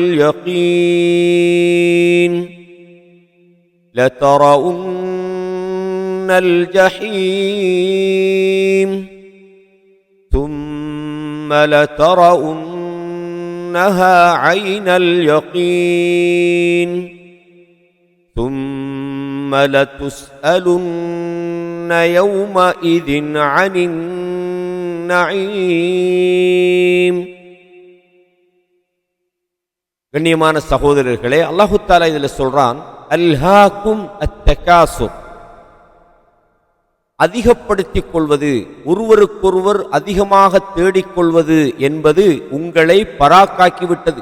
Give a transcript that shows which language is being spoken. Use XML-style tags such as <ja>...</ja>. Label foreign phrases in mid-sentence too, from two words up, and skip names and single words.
<ar>اليقين لترون الجحيم ثم لترونها عين اليقين ثم لتسألن يومئذ عن النعيم.</ar> <ta>கண்ணியமான சகோதரர்களே,</ta> <ar>الله تعالى</ar> <ta>இதில் சொல்றான்,</ta> <ar>ألهاكم التكاثر,</ar> <ta>அதிகப்படுத்திக் கொள்வது, ஒருவருக்கொருவர் அதிகமாக தேடிக்கொள்வது என்பது உங்களை பராக்காக்கிவிட்டது.</ta>